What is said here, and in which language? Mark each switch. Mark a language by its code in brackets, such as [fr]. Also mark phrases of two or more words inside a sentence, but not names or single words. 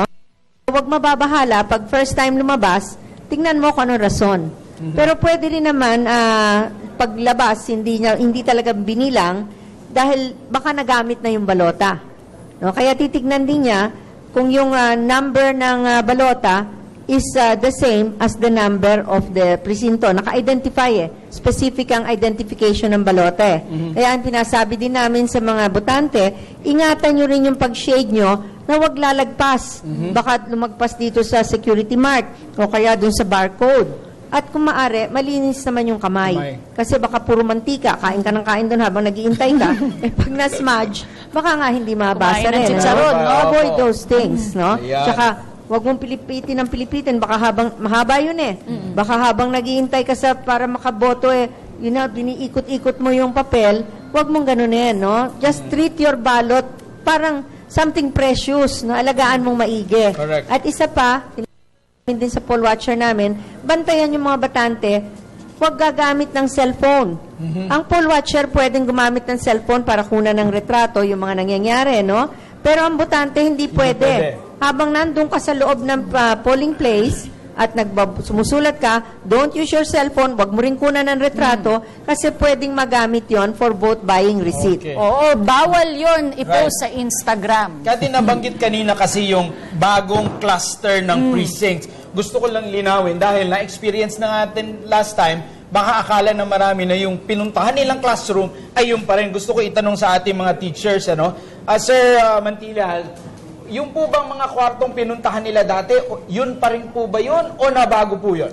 [tl] Huwag mababahala, pag first time lumabas, tingnan mo kung anong rason. Pero pwede rin naman, paglabas, hindi talaga binilang, dahil baka nagamit na yung balota. No? Kaya titignan din niya kung yung number ng balota [en] is the same as the number of the presinto. [tl] Naka-identify Specific ang identification ng balota Kaya ang pinasabi din namin sa mga botante, ingatan nyo rin yung pag-shade nyo na wag lalagpas. Baka lumagpas dito sa security mark o kaya dun sa barcode. At kung maaari, malinis naman yung kamay. Kasi baka puro mantika, kain ka ng kain doon habang nag-iintay ka. Pag na-smudge, baka nga hindi mabasa Kumain ng rin. chicharon, no? [en] Avoid those things, no? [tl] Ayan. Tsaka, wag mong pilipitin, baka habang, mahaba yun Baka habang nag-iintay ka para makaboto biniikot-ikot mo yung papel, wag mong ganunin, no? [en] Just treat your ballot [tl] parang [en] something precious, no? [tl] Alagaan mong maigi. Correct. At isa pa, din sa [en] poll watcher [tl] namin, bantayan yung mga batante, huwag gagamit ng cellphone. Ang [en] poll watcher [tl] pwedeng gumamit ng cellphone para kunan ng retrato, yung mga nangyayari, no? Pero ang botante hindi pwede. Habang nandun ka sa loob ng [en] polling place [tl] at sumusulat ka, [en] don't use your cellphone, [tl] huwag mo rin kunan ng retrato kasi pwedeng magamit yon [en] for vote buying receipt. [tl] Okay. Oo, bawal yon Right. i-post sa Instagram. Kaya nabanggit kanina kasi yung bagong cluster ng precincts. Gusto ko lang linawin dahil na-experience na natin [en] last time, [tl] baka akala na marami na yung pinuntahan nilang classroom ay yung pa rin. Gusto ko itanong sa ating mga teachers, Sir Mantilla, yung po bang mga kwartong pinuntahan nila dati, yun pa rin po ba yun o nabago po yun?